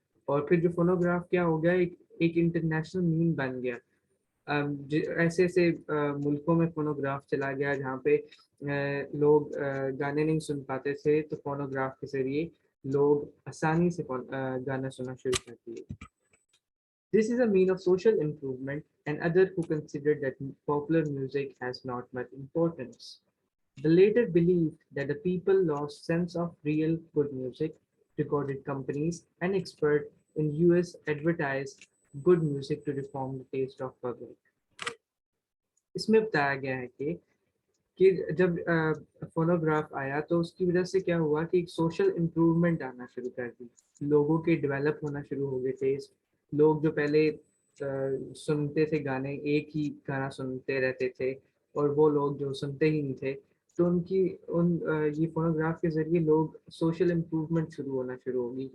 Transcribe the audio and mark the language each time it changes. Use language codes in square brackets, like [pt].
[ur] اور پھر جو فونوگراف کیا ہو گیا ایک انٹرنیشنل مین بن گیا. ایسے ایسے ملکوں میں فونوگراف چلا گیا جہاں پہ لوگ گانے نہیں سن پاتے تھے تو فونوگراف کے ذریعے لوگ آسانی سے گانا سننا شروع کر دیے. [en] This is a mean of social improvement, and others who considered that popular music has not much importance. The later believed that the people lost sense of real good music. Recorded companies and experts in US advertised good music to reform the taste of public. [ur] اس میں بتایا گیا ہے کہ جب phonograph آیا تو اس کی وجہ سے کیا ہوا کہ ایک سوشل امپروومنٹ آنا شروع کر دی. لوگوں کے ڈیولپ ہونا شروع ہو گئے تھے. لوگ جو پہلے سنتے تھے گانے، ایک ہی گانا سنتے رہتے تھے اور وہ لوگ جو سنتے ہی نہیں تھے تو یہ فونوگراف کے ذریعے لوگ سوشل امپروومنٹ ہونا شروع ہو گئی.